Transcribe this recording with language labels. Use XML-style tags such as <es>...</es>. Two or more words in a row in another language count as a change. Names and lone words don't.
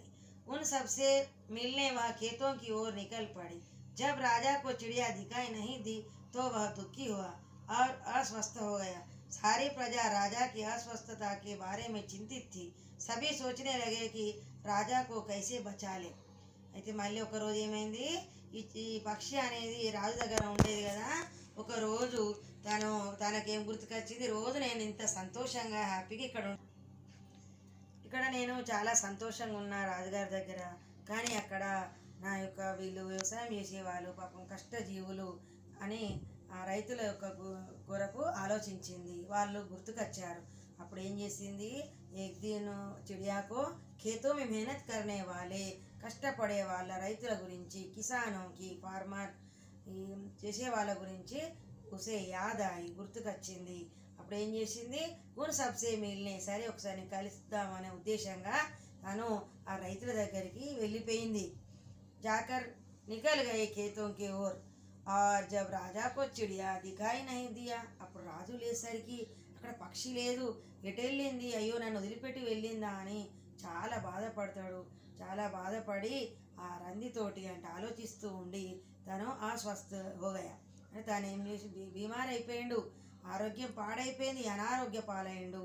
<hi>उन सबसे मिलने वह खेतों की ओर निकल पड़ी। जब राजा को चिड़िया दिखाई नहीं दी तो वह दुखी हुआ और अस्वस्थ हो गया। सारी प्रजा राजा की अस्वस्थता के बारे में चिंतित थी। सभी सोचने लगे कि రాజా को कैसे बचाले।</hi> <te>అయితే మళ్ళీ ఒక రోజు ఏమైంది, ఈ పక్షి అనేది రాజు దగ్గర ఉండేది కదా. ఒక రోజు తనకేం గుర్తుకొచ్చింది, రోజు నేను ఇంత సంతోషంగా హ్యాపీగా ఇక్కడ నేను చాలా సంతోషంగా ఉన్నా రాజుగారి దగ్గర, కానీ అక్కడ నా యొక్క వీళ్ళు వ్యవసాయం చేసేవాళ్ళు పాపం కష్టజీవులు అని ఆ రైతుల యొక్క కొరకు ఆలోచించింది. వాళ్ళు గుర్తుకొచ్చారు. అప్పుడు ఏం చేసింది,</te> <hi>एक दिन चिड़िया को खेतों में मेहनत करने वाले</hi> <te>కష్టపడే వాళ్ళ రైతుల గురించి,</te> <hi>किसानों की</hi> <te>ఫార్మర్ చేసే వాళ్ళ గురించి</te> <hi>उसे याद आई</hi> <te>గుర్తుకొచ్చింది. అప్పుడు ఏం చేసింది,</te> <hi>उन सबसे मिलने,</hi> <te>సరే ఒకసారి కలుద్దామనే ఉద్దేశంగా తను ఆ రైతుల దగ్గరికి వెళ్ళిపోయింది.</te> <hi>जाकर निकल गए खेतों के ओर, और जब राजा को चिड़िया दिखाई नहीं दिया,</hi> <te>అప్పుడు రాజు లేసరికి అక్కడ పక్షి లేదు, ఎటెళ్ళింది, అయ్యో నన్ను వదిలిపెట్టి వెళ్ళిందా అని చాలా బాధపడతాడు. చాలా బాధపడి ఆ రందితోటి అంటే ఆలోచిస్తూ ఉండి తను</te> <hi>अस्वस्थ हो गया,</hi> <te>అంటే తను ఏం చేసి బీమార్ అయిపోయిండు, ఆరోగ్యం పాడైపోయింది, అనారోగ్య పాలైండు.</te>